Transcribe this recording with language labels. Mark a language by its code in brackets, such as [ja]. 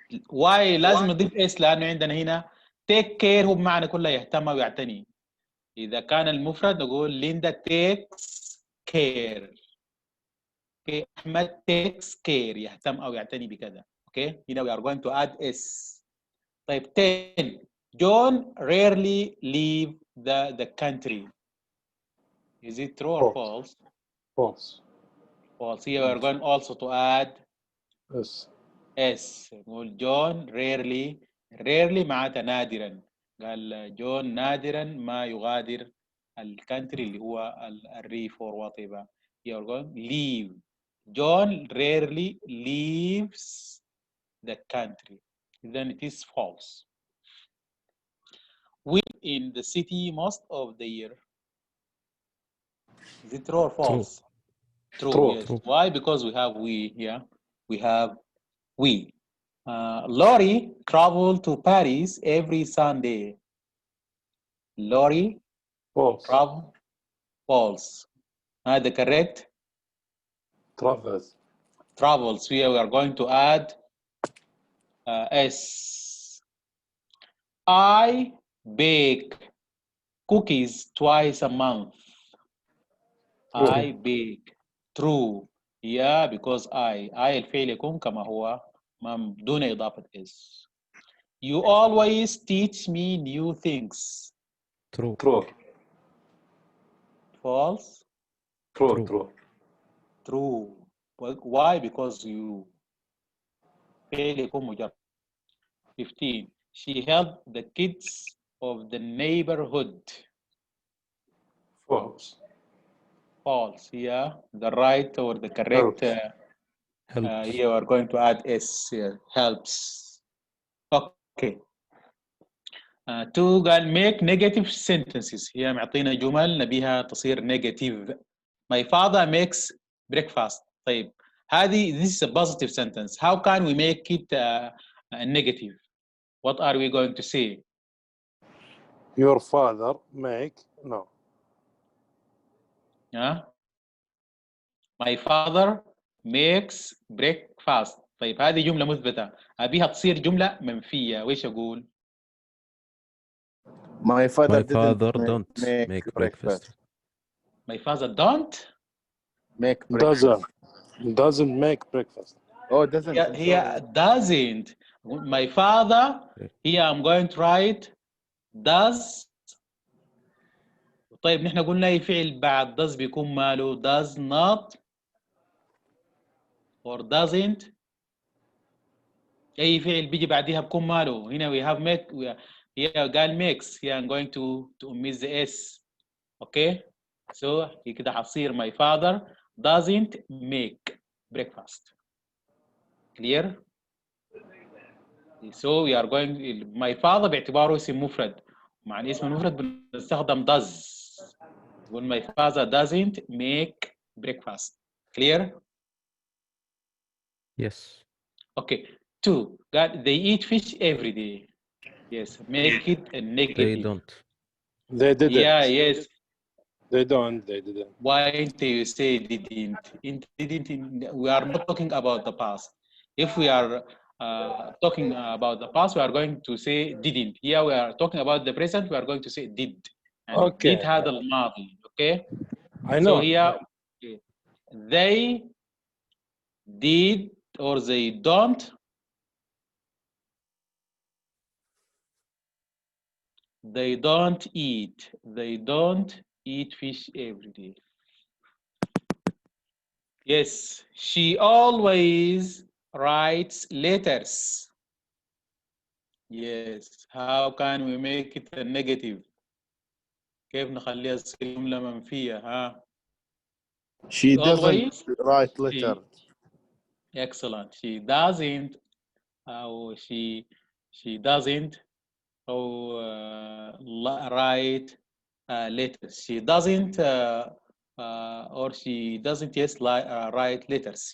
[ar] واي لازم نضيف اس لانه عندنا هنا [en] take care [ar] هو بمعنى كله يهتم او يعتني. اذا كان المفرد نقول [en] Linda takes care. [ar] اوكي. احمد [en] takes care [ar] يهتم او يعتني بكذا. [en] Okay. [ar] هنا [en] we are going to add s. [ar] طيب [en] 10 John rarely leave the country. Is it true or false? False. False. Here we are going also to add Yes. S. [ar] نقول جون rarely معناتها نادرا. قال جون نادرا ما يغادر الكانتري اللي هو الريف [en] or whatever. You're going leave. John rarely leaves the country. Then it is false. We in the city most of the year. Is it true or false? True. True. Yes. True. Why? Because we have we here. We have we. Laurie traveled to Paris every Sunday. Laurie False. travel. False. The correct. Travels. travels. Here we are going to add S. I bake cookies twice a month. I bake. True. Yeah, because I [ar] الفعل يكون كما هو دون إضافة S. [en] You always teach me new things. True. True. False. True. True. True. True. Why? Because you [ar] فعل يكون مجرد. [en] 15. She helped the kids of the neighborhood. False. False. Yeah, the right or the correct. Helps. Here we're going to add S here. Helps. Okay. To make negative sentences. [ar] هي معطينا جمل نبيها تصير negative. [en] My father makes breakfast. [ar] طيب هذه [en] this is a positive sentence. How can we make it a negative? What are we going to say? Your father make no. My father makes breakfast. [ar] طيب هذه جملة مثبتة. أبيها تصير جملة منفية. وإيش أقول؟ [en] My father don't make breakfast. My father don't make breakfast. Doesn't make breakfast. Oh, doesn't. He doesn't. My father, here I'm going to write does. [ar] طيب نحن قلنا أي فعل بعد does بيكون ماله [en] does not or doesn't. [ar] أي فعل بيجي بعديها بيكون ماله. هنا [en] we have make. Here [ar] قال [en] makes. Here I'm going to omit the S. Okay. So [ar] كده حصير [en] my father doesn't make breakfast. Clear? So we are going. My father [ar] باعتباره اسم مفرد. مع الاسم المفرد بنستخدم does. [en] When my father doesn't make breakfast. Clear? Yes. Okay. 2. God, they eat fish every day. Yes. Make it a negative. They don't. They didn't. Yeah. Yes. They don't. They didn't. Why do you say didn't? Didn't. We are not talking about the past. If we are talking about the past, we are going to say didn't. Here we are talking about the present. We are going to say did. And Okay. [ar] did هذا الماضي. [en] Okay. I know. So here they did or they don't. They don't eat. They don't eat fish every day. Yes, she always writes letters. Yes, how can we make it a negative? [ar] كيف نخليها تصير جملة منفية ها؟ [en] She doesn't always write letter. Excellent. She doesn't أو she doesn't write letters. She doesn't or she doesn't write letters.